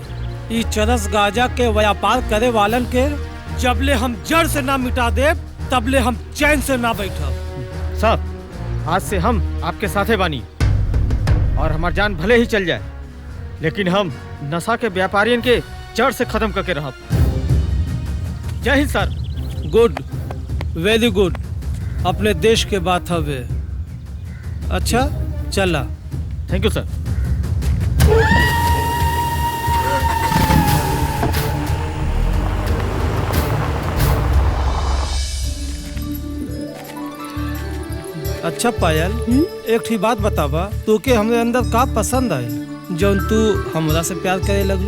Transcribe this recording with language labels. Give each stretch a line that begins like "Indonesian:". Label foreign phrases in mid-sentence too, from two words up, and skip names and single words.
Bhojpuri: ई चरस गांजा के व्यापार करे वालन के जबले हम जड़ से ना मिटा दे तबले हम चैन से ना बैठब। साहब आज से हम आपके साथे बानी, और हमार जान भले ही चल जाए, लेकिन हम नशा के व्यापारियन के जड़ से खत्म करके रहब। जय हिंद सर।
English: Good, very good.
Bhojpuri: अपने देश के बात हवे। अच्छा चला।
English: Thank you sir.
Bhojpuri: अच्छा पायल, एक ठीक बात बतावा, तू के हमरे अंदर का पसंद आई जौन तू हमरा से प्यार करे लगलू?